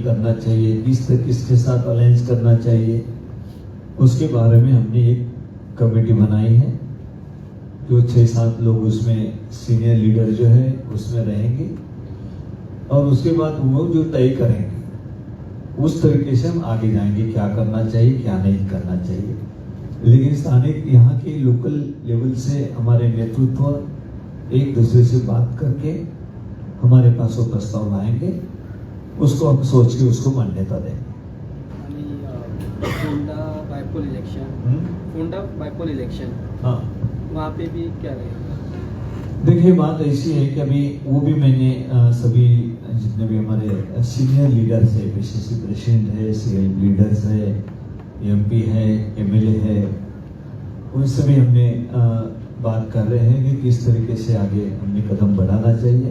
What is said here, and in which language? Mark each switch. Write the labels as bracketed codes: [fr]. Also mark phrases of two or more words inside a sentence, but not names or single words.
[hi] करना चाहिए, किसके साथ अलायंस करना चाहिए, उसके बारे में हमने एक कमेटी बनाई है जो 6-7 लोग उसमें [en] senior leader [hi] जो है उसमें रहेंगे और उसके बाद वो जो तय करेंगे उस तरीके से हम आगे जाएंगे, क्या करना चाहिए क्या नहीं करना चाहिए। लेकिन स्थानिक यहाँ के [en] local level [hi] से हमारे नेतृत्व एक दूसरे से बात करके हमारे पास वो प्रस्ताव लाएंगे, उसको हम सोच के उसको मान्यता देंगे। [en] Fonda bypoll election, [hi] हाँ, वहाँ पे भी क्या रहेगा? देखिए, बात ऐसी है कि अभी वो भी मैंने सभी जितने भी हमारे [en] senior leaders [hi] है, [en] PCC president [hi] है, [en] CL leaders [hi] है, एमपी है, एमएलए है, उनसे भी हमने बात कर रहे हैं कि किस तरीके से आगे हमने कदम बढ़ाना चाहिए।